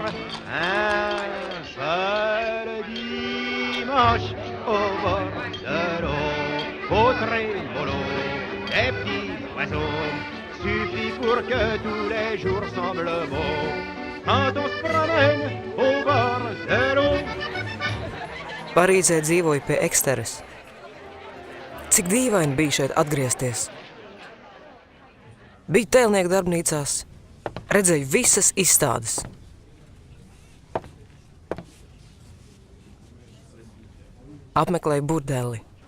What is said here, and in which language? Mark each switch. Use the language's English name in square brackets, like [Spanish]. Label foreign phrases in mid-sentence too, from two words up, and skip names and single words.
[French] Un seul dimanche au bord de l'eau, au trémolo des petits oiseaux, suffit pour que tous les jours semblent beaux. Quand on se promène au bord de l'eau. [Latvian] Parīzē dzīvoju pie Eksteres. Cik dīvaini bija šeit atgriezties. Biju tēlnieku darbnīcās, redzēju visas izstādes. Apmeklēju burdeli.